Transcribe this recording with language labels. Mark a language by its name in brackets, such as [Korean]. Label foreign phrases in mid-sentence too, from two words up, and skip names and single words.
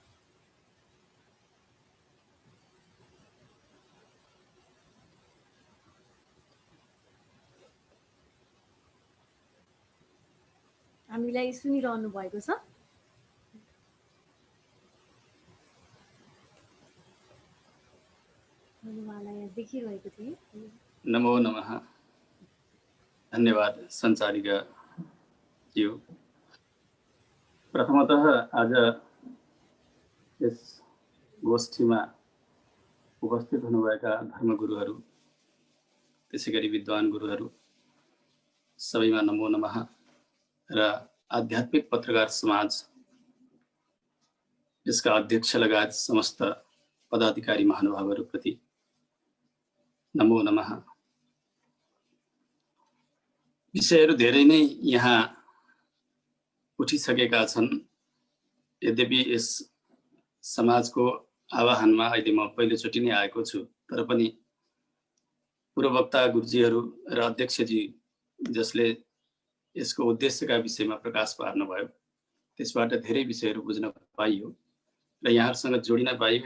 [Nepali] हामीलाई सुनिरहनु भएको छ? उहाँलाई देखिरहेको थिएँ। नमो नमः। धन्यवाद सञ्चारिका ज्यू। प्रथमतः आज यस गोष्ठीमा उपस्थित हुनुभएका धर्मगुरुहरू, त्यसै गरी विद्वान गुरुहरू सबैमा नमो नमः, र आध्यात्मिक पत्रकार समाज यसका अध्यक्ष लगायत समस्त पदाधिकारी महानुभावहरूप्रति नमो नमः। विषयहरू धेरै नै यहाँ उठिसकेका छन्। यद्यपि यस समाजको आह्वानमा अहिले म पहिलोचोटि नै आएको छु, तर पनि पूर्ववक्ता गुरुजीहरू र अध्यक्षजी जसले यसको उद्देश्यका विषयमा प्रकाश पार्नुभयो, त्यसबाट धेरै विषयहरू बुझ्न पाइयो र यहाँहरूसँग जोडिन पाइयो।